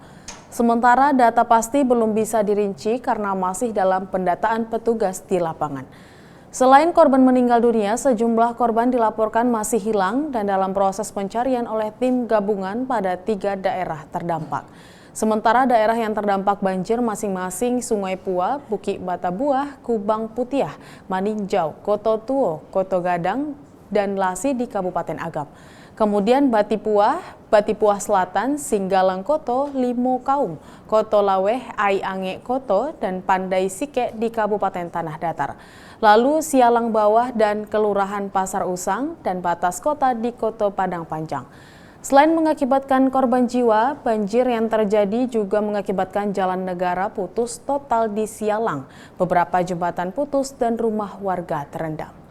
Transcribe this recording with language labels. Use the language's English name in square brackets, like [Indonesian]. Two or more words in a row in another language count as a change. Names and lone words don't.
[Indonesian] Sementara data pasti belum bisa dirinci karena masih dalam pendataan petugas di lapangan. Selain korban meninggal dunia, sejumlah korban dilaporkan masih hilang dan dalam proses pencarian oleh tim gabungan pada 3 daerah terdampak. Sementara daerah yang terdampak banjir masing-masing Sungai Pua, Bukit Batabuah, Kubang Putiah, Maninjau, Koto Tuo, Koto Gadang, dan Lasi di Kabupaten Agam. Kemudian Batipuah Selatan, Singgalang Koto, Limo Kaum, Koto Laweh, Ai Ange Koto, dan Pandai Sike di Kabupaten Tanah Datar. Lalu Sialang Bawah dan Kelurahan Pasar Usang dan batas kota di Koto Padang Panjang. Selain mengakibatkan korban jiwa, banjir yang terjadi juga mengakibatkan jalan negara putus total di Sialang. Beberapa jembatan putus dan rumah warga terendam.